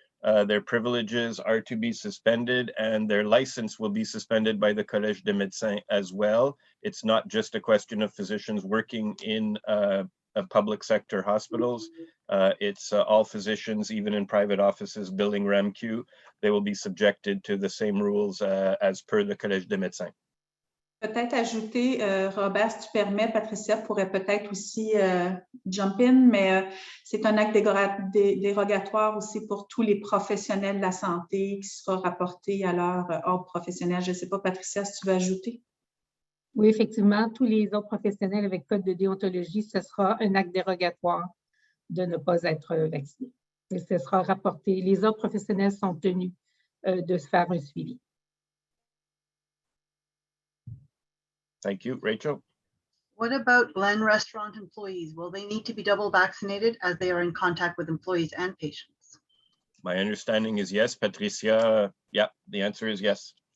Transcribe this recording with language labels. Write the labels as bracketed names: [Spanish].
[English] Their privileges are to be suspended, and their license will be suspended by the Collège des Médecins as well. It's not just a question of physicians working in public sector hospitals. It's all physicians, even in private offices, billing RAMQ. They will be subjected to the same rules as per the Collège des Médecins. [French] Peut-être ajouter, Robert, si tu permets, Patricia pourrait peut-être aussi [English] jump in, [French] mais c'est un acte dérogatoire aussi pour tous les professionnels de la santé qui sera rapporté à leur ordre professionnel. Je ne sais pas, Patricia, si tu veux ajouter. Oui, effectivement, tous les autres professionnels avec code de déontologie, ce sera un acte dérogatoire de ne pas être vacciné. Et ce sera rapporté. Les autres professionnels sont tenus de se faire un suivi. [English] Thank you. Rachel? What about Glen restaurant employees? Will they need to be double vaccinated as they are in contact with employees and patients? My understanding is yes. Patricia, yeah, the answer is yes.